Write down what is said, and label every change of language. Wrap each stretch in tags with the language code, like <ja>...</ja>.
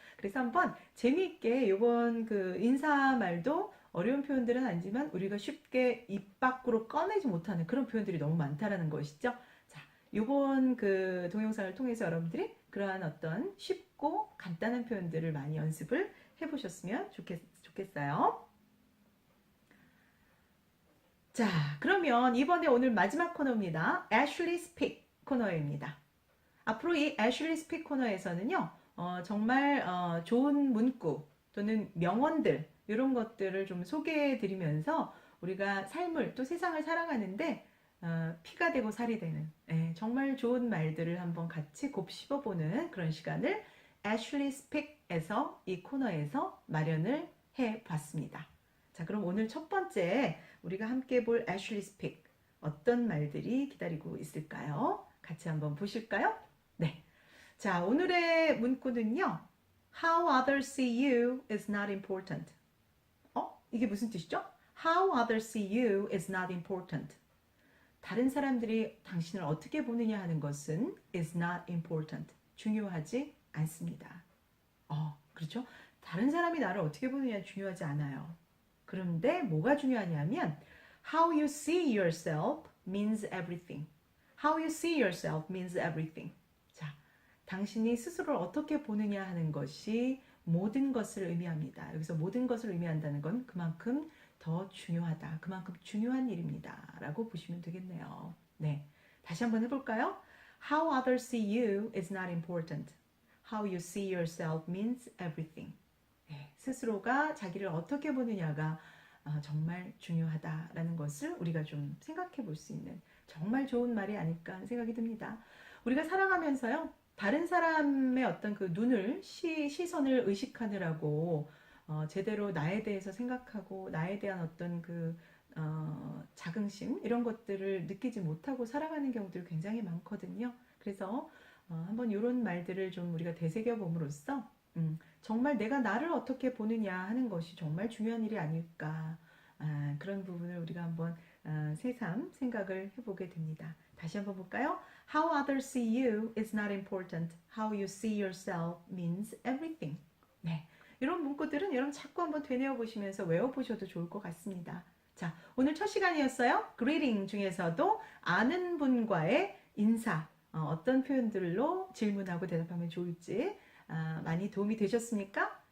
<ko>그래서 한번 재미있게 이번 그 인사말도 어려운 표현들은 아니지만 우리가 쉽게 입 밖으로 꺼내지 못하는 그런 표현들이 너무 많다라는 것이죠. 자, 이번 그 동영상을 통해서 여러분들이 그러한 어떤 쉽고 간단한 표현들을 많이 연습을 해보셨으면 좋겠어요. 자, 그러면 이번에 오늘 마지막 코너입니다. Ashley Speak 코너입니다. 앞으로 이 Ashley Speak 코너에서는요, 정말 좋은 문구 또는 명언들 이런 것들을 좀 소개해 드리면서 우리가 삶을 또 세상을 살아가는데 피가 되고 살이 되는 정말 좋은 말들을 한번 같이 곱씹어보는 그런 시간을 Ashley Speak에서 이 코너에서 마련을 해봤습니다. 자, 그럼 오늘 첫 번째 우리가 함께 볼 Ashley Speak 어떤 말들이 기다리고 있을까요? 같이 한번 보실까요? 네. 자, 오늘의 문구는요.</ko> <en>How others see you is not important.</en> <ko>이게 무슨 뜻이죠?</ko> <en>How others see you is not important.</en> <ko>다른 사람들이 당신을 어떻게 보느냐 하는 것은</ko> <en>is not important.</en> <ko>중요하지 않습니다. 그렇죠? 다른 사람이 나를 어떻게 보느냐 중요하지 않아요. 그런데 뭐가 중요하냐면</ko> <en>How you see yourself means everything. How you see yourself means everything.</en> <ko>자, 당신이 스스로를 어떻게 보느냐 하는 것이 모든 것을 의미합니다. 여기서 모든 것을 의미한다는 건 그만큼 더 중요하다. 그만큼 중요한 일입니다. 라고 보시면 되겠네요. 네, 다시 한번 해볼까요?</ko> <en>How others see you is not important. How you see yourself means everything.</en> <ko>네, 스스로가 자기를 어떻게 보느냐가 정말 중요하다라는 것을 우리가 좀 생각해 볼 수 있는 정말 좋은 말이 아닐까 생각이 듭니다. 우리가 살아가면서요, 다른 사람의 어떤 그 눈을, 시선을 의식하느라고 제대로 나에 대해서 생각하고 나에 대한 어떤 그 자긍심 이런 것들을 느끼지 못하고 살아가는 경우들이 굉장히 많거든요. 그래서 한번 이런 말들을 좀 우리가 되새겨 봄으로써 정말 내가 나를 어떻게 보느냐 하는 것이 정말 중요한 일이 아닐까. 그런 부분을 우리가 한번 새삼 생각을 해보게 됩니다. 다시 한번 볼까요?</ko> <en>How others see you is not important. How you see yourself means everything.</en> <ko>네, 이런 문구들은 여러분 자꾸 한번 되뇌어 보시면서 외워보셔도 좋을 것 같습니다. 자, 오늘 첫 시간이었어요. greeting 중에서도 아는 분과의 인사, 어떤 표현들로 질문하고 대답하면 좋을지 많이 도움이 되셨습니까?</ko>